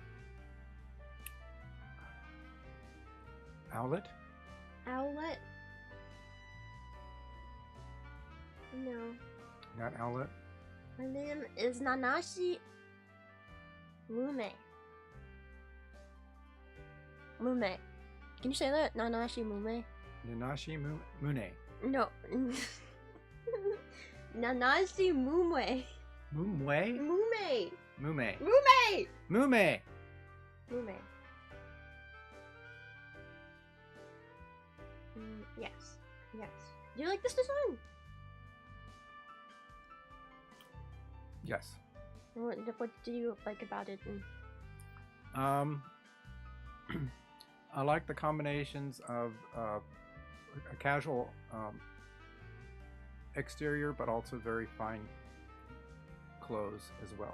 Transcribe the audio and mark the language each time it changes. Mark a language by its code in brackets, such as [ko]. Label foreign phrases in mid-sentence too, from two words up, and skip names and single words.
[en] Owlet? Owlet? No. Not Owlet? Her name is Nanashi Mume. Mume. Can you say that? Nanashi Mume? Nanashi Mune. No. Nanashi Mume. Mumwe? Mume. Mume. Mume. Mume! Mume. Yes. Yes. Do you like this design? Yes. What do you like about it? I like the combinations of a casual exterior, but also very fine clothes as well.